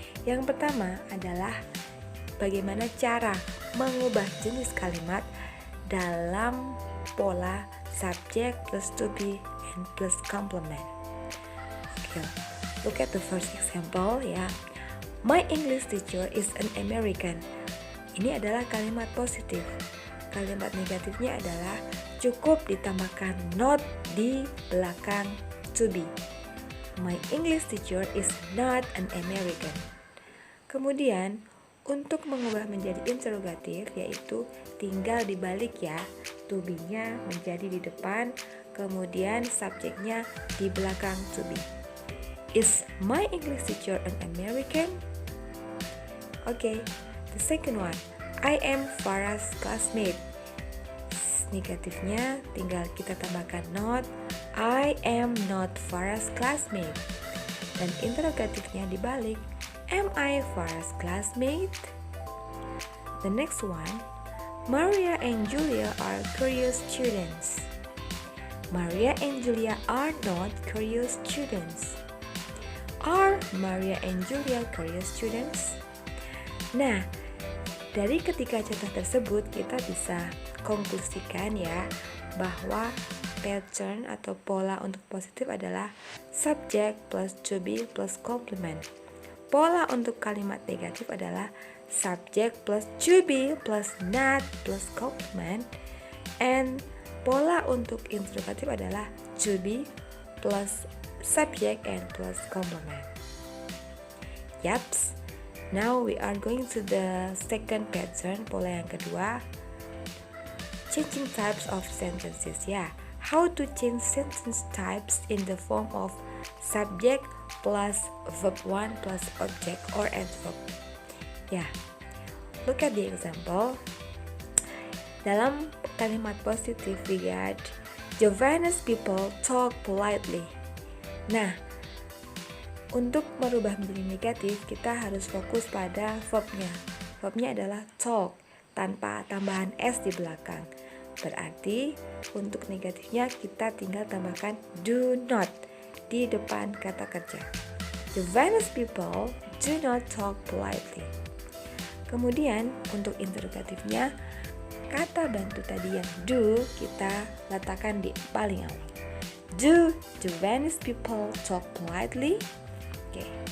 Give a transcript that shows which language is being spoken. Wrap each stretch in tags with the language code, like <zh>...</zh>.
<id>Yang pertama adalah bagaimana cara mengubah jenis kalimat dalam pola subject plus to be and plus complement.</id> <en>Okay, look at the first example ya. My English teacher is an American.</en> <id>Ini adalah kalimat positif. Kalimat negatifnya adalah cukup ditambahkan not di belakang to be.</id> <en>My English teacher is not an American.</en> <id>Kemudian untuk mengubah menjadi interrogatif, yaitu tinggal dibalik ya, to be-nya menjadi di depan, kemudian subjeknya di belakang to be.</id> <en>Is my English teacher an American? Okay, the second one, I am Farah's classmate.</en> <id>Negatifnya tinggal kita tambahkan not,</id> <en>I am not Farah's classmate.</en> <id>Dan interrogatifnya dibalik,</id> <en>Am I Farah's classmate? The next one, Maria and Julia are curious students. Maria and Julia are not curious students. Are Maria and Julia curious students?</en> <id>Nah, dari ketiga contoh tersebut kita bisa konklusikan ya bahwa pattern atau pola untuk positif adalah subject plus to be plus complement. Pola untuk kalimat negatif adalah subject plus to be plus not plus complement. And pola untuk interrogatif adalah to be plus subject and plus complement. Yaps.</id> <en>Now we are going to the second pattern, pola yang kedua. Changing types of sentences. Ya, how to change sentence types in the form of subject plus verb 1 plus object or adverb. Ya, look at the example.</en> <id>Dalam kalimat positif</id> <en>we got Javanese people talk politely.</en> <id>Nah, untuk merubah menjadi negatif, kita harus fokus pada verbnya. Verbnya adalah talk, tanpa tambahan S di belakang. Berarti, untuk negatifnya kita tinggal tambahkan do not di depan kata kerja.</id> <en>Javanese people do not talk politely.</en> <id>Kemudian, untuk interrogatifnya, kata bantu tadi yang do, kita letakkan di paling awal.</id> <en>Do Javanese people talk politely? Okay.</en>